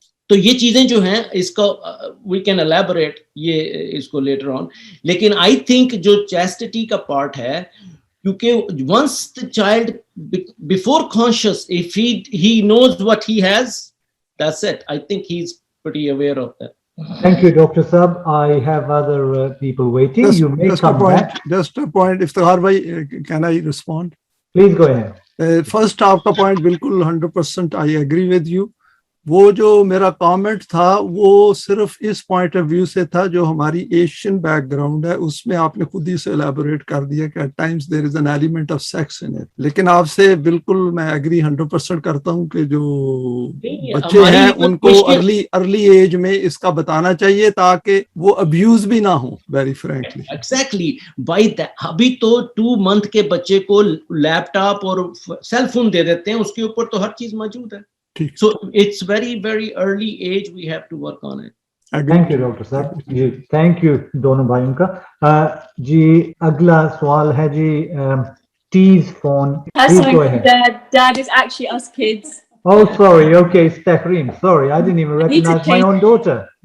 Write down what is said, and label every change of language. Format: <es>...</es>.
<hi>तो ये चीजें जो हैं इसका वी कैन एलैबोरेट ये इसको लेटर ऑन, लेकिन आई थिंक जो चैस्टिटी का पार्ट है, क्योंकि once the child before conscious, if he knows what he has, that's it.</hi> <en>I think he's pretty aware of that. Thank you, Dr. Sab. I have other people waiting. You may come back. Just a point. Iftikhar bhai, can I respond? Please go ahead. First, आपका point बिल्कुल 100% I agree with you.</en> <hi>वो जो मेरा comment था वो सिर्फ इस point of view से था जो हमारी एशियन बैकग्राउंड है, उसमें आपने खुद ही से एलैबोरेट कर दिया कि eight times there is an element of sex in it. लेकिन आपसे बिल्कुल मैं एग्री 100% करता हूं कि जो बच्चे हैं उनको अर्ली एज में इसका बताना चाहिए ताकि वो अब्यूज भी ना हो, very frankly. Exactly, by that अभी तो 2 month के बच्चे को लैपटॉप और सेल फोन दे देते हैं, उसके ऊपर तो हर चीज मौजूद है।</hi> <en>So it's very early age, we have to work on it. Thank you, Dr. Sab.</en> <hi>Ji, thank you दोनों भाइयों का। जी अगला सवाल है जी T's phone.</hi> <en>Please go ahead. Dad is actually us kids. Oh, sorry. Okay, Stefreen. Sorry, I didn't even recognize my own daughter.</en>